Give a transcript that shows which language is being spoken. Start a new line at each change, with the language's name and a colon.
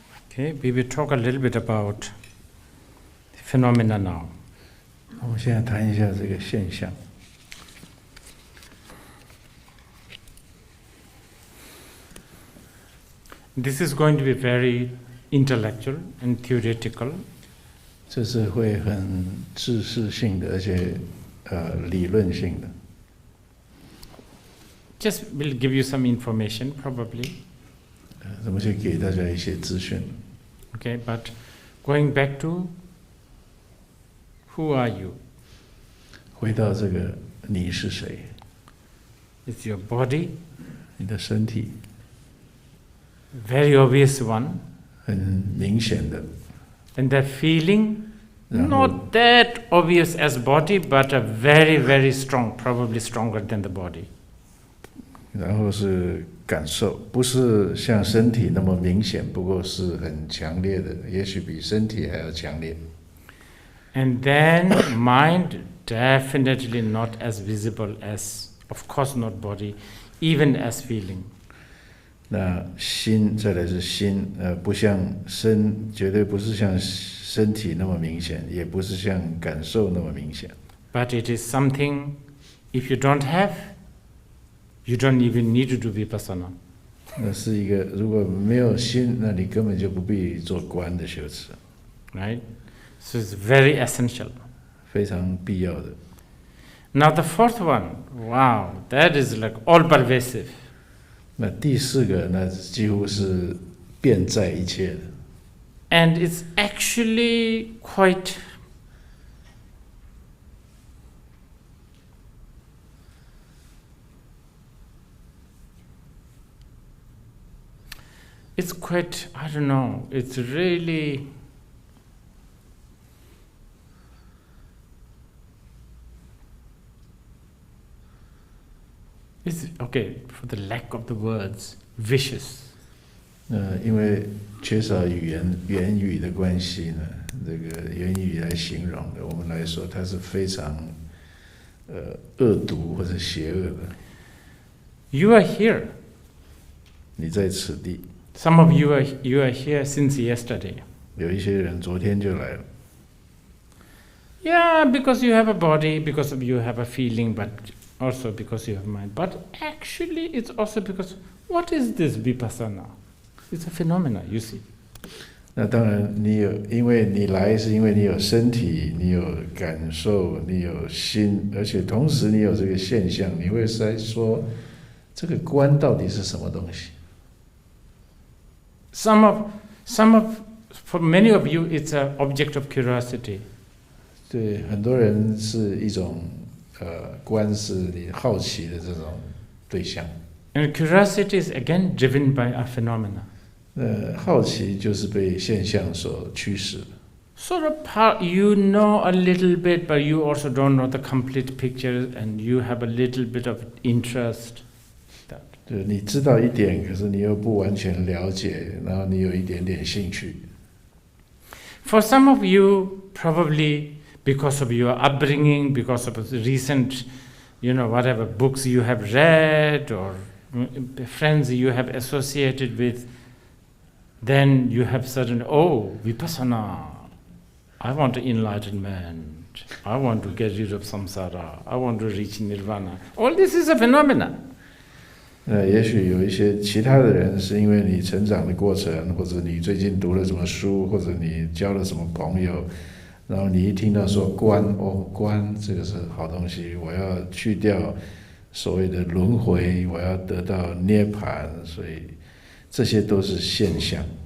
English: Okay, we will talk a little bit about phenomena now.
Chinese: 我们现在谈一下这个现象。
English: This is going to be very intellectual and theoretical.
Chinese: 这是会很知识性的，而且理论性的。
English: Just will give you some information, probably.
Chinese: 我们就给大家一些资讯。
English: Okay, but going back to who are you?
Chinese: 回到这个你是谁？
English: It's your body,
Chinese: 你的身体，
English: very obvious one.
Chinese: 很明显的。
English: And the feeling,
Chinese: 然后
English: not that obvious as body, but a very, very strong, probably stronger than the body.
Chinese: 然后是感受，不是像身体那么明显，不过是很强烈的，也许比身体还要强烈。
English: And then mind, definitely not as visible as, of course not body, even as feeling.
Chinese: 那心再来是心，不像绝对不是像身体那么明显，也不是像感受那么明显。
English: But it is something, if you don't have, you don't even need to do Vipassana.
Chinese: 那是一个，如果没有心，那你根本就不必做观的修持。
English: Right? So it's very essential.
Chinese: 非常必要的。
English: Now the fourth one, wow, that is like all pervasive.
Chinese: 那第四个，那几乎是遍在一切的。
English: And it's actually quite I don't know, it's really it's okay, for the lack of the words, vicious.
Chinese: 因为缺少言语的关系呢，这个言语来形容的，我们来说，它是非常恶毒或者邪恶的。
English: You are here.
Chinese: 你在此地。
English: Some of you are here since yesterday.
Chinese: 有一些人昨天就来了。
English: Yeah, because you have a body, because of you have a feeling, but also because you have mind. But actually, it's also because what is this Vipassana? It's a phenomena, you see.
Chinese: 那当然，因为你来是因为你有身体，你有感受，你有心，而且同时你有这个现象，你会在说这个观到底是什么东西？
English: For many of you, it's an object of curiosity.
Chinese: 对很多人是一种观是你好奇的这种对象。
English: And curiosity is again driven by a phenomena.
Chinese: 好奇就是被现象所驱使的。
English: Sort of you know a little bit, but you also don't know the complete picture, and you have a little bit of interest.
Chinese: 对，你知道一点，可是你又不完全了解，然后你有一点点兴趣。
English: For some of you, probably because of your upbringing, because of the recent, whatever books you have read or friends you have associated with, then you have certain, Vipassana, I want enlightenment, I want to get rid of samsara, I want to reach nirvana. All this is a phenomena.
Chinese: 也许有一些其他的人是因为你成长的过程，或者你最近读了什么书，或者你交了什么朋友，然后你一听到说观这个是好东西，我要去掉所谓的轮回，我要得到涅槃，所以这些都是现象。